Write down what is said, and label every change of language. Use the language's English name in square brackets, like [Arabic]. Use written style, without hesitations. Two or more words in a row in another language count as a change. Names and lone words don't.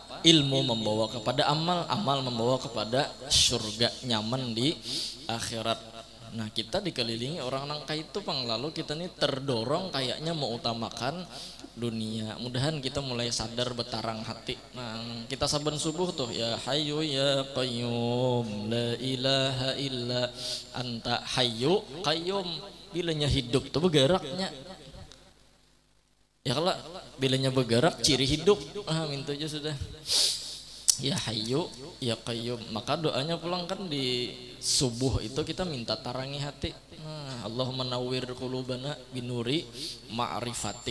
[Banjar] Ilmu membawa kepada amal, amal membawa kepada surga, nyaman di akhirat. Nah, kita dikelilingi orang nangka itu pang, lalu kita nih terdorong kayaknya mau utamakan dunia. Mudahan kita mulai sadar betarang hati. Nah, kita saban subuh tuh [Arabic] ya hayyu ya qayyum la ilaha illa anta hayyu qayyum. [Banjar] Bilanya hidup tuh bergeraknya. Ya kalau bilanya bergerak ciri hidup, minta aja sudah. [Arabic] Ya hayyu ya qayyum. [Banjar] Maka doanya pulang kan di subuh itu kita minta tarangi hati. [Arabic] Allahumma nawwir qulubana binuri ma'rifatik.